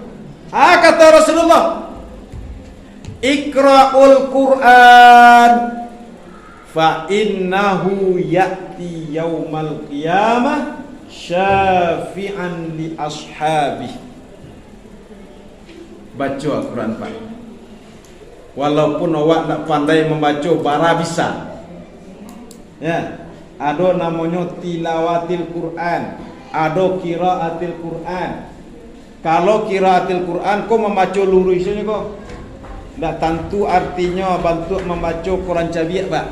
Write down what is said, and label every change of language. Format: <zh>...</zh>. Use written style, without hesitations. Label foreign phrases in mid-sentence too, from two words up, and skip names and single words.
<id>Kata Rasulullah,</id> <ar>اقرؤوا القرآن فإنه يأتي يوم القيامة شفيعا لأصحابه.</ar> <min>Baca Al-Quran pak. Walaupun awak tak pandai membaca, bara bisa.</min> <id>Ya, ada namanya tilawatil Quran, ada qiraatil Quran.</id> <min>Kalau qiraatil Quran kau membaca lurusnya kau, tak tentu artinya bantu membaca Quran cabiak pak.</min>